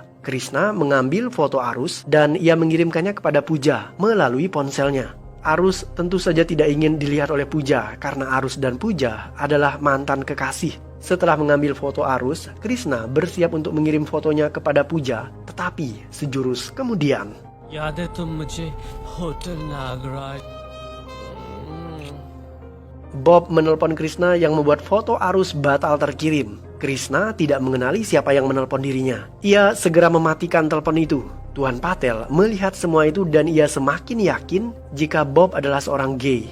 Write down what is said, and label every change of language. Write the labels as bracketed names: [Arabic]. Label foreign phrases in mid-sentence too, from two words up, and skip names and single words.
[Indonesian] Krishna mengambil foto Arus dan ia mengirimkannya kepada Puja melalui ponselnya. Arus tentu saja tidak ingin dilihat oleh Puja karena Arus dan Puja adalah mantan kekasih. Setelah mengambil foto Arus, Krishna bersiap untuk mengirim fotonya kepada Puja. Tetapi sejurus kemudian, [Hindi] याद है तुम मुझे होटल नागराज [Indonesian] Bob menelpon Krishna yang membuat foto Arus batal terkirim. Krishna tidak mengenali siapa yang menelpon dirinya. Ia segera mematikan telepon itu. Tuan Patel melihat semua itu dan ia semakin yakin jika Bob adalah seorang gay.